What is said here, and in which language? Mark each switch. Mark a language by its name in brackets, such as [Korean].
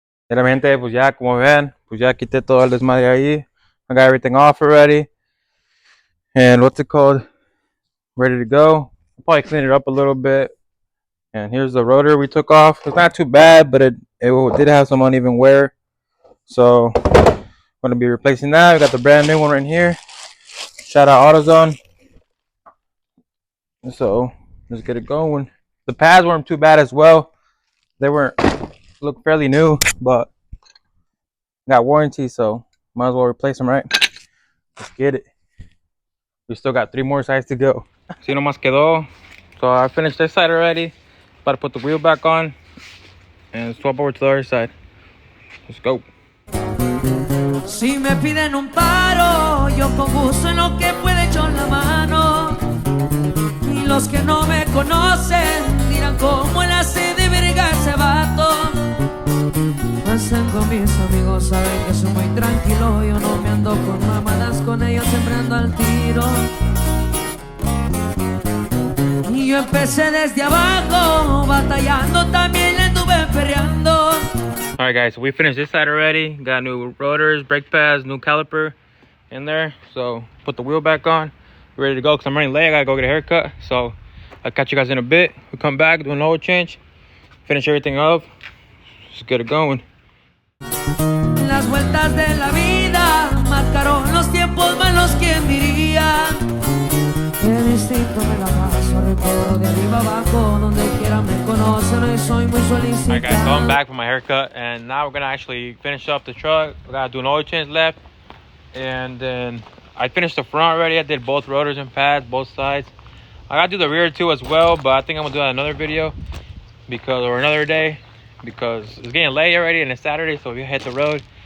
[Spanish] Realmente, pues ya como ven, pues ya quité todo el desmadre ahí. [English] I got everything off already. And what's it called? Ready to go. I'll probably clean it up a little bit. And here's the rotor we took off. It's not too bad, but it did have some uneven wear. So I'm gonna be replacing that. We got the brand new one right here. Shout out AutoZone. So let's get it going. The pads weren't too bad as well. They look fairly new, but got warranty, so might as well replace them, right? Let's get it. We still got 3 more sides to go. [Spanish] Si no más quedó. [English] So I finished this side already. About to put the wheel back on and swap over to the other side. Let's go. [Spanish] Si me piden un paro, yo con gusto en lo que pueda echo la mano. Y los que no me conocen dirán cómo la hace de verga ese vato. Pasan con mis amigos, saben que soy muy tranquilo. Yo no me ando con mamadas, con ellos siempre ando al tiro. Y yo empecé desde abajo, batallando, también le anduve perreando. [English] Alright guys, so we finished this side already. Got new rotors, brake pads, new caliper in there. So put the wheel back on. We're ready to go because I'm running late. I gotta go get a haircut. So I'll catch you guys in a bit. We come back, do an oil change, finish everything up. Let's get it going. [Spanish] Las vueltas de la vida marcaron los tiempos malos, ¿quién diría? El instinto me la paso, recorro de arriba abajo, donde quiera me conocen y soy muy solicitado. [English] Alright guys, so I'm back from my haircut and now we're gonna actually finish up the truck. We gotta do an oil change left, and then I finished the front already. I did both rotors and pads, both sides. I gotta do the rear too as well, but I think I'm gonna do that another video or another day, because it's getting late already and it's Saturday, so we hit the road.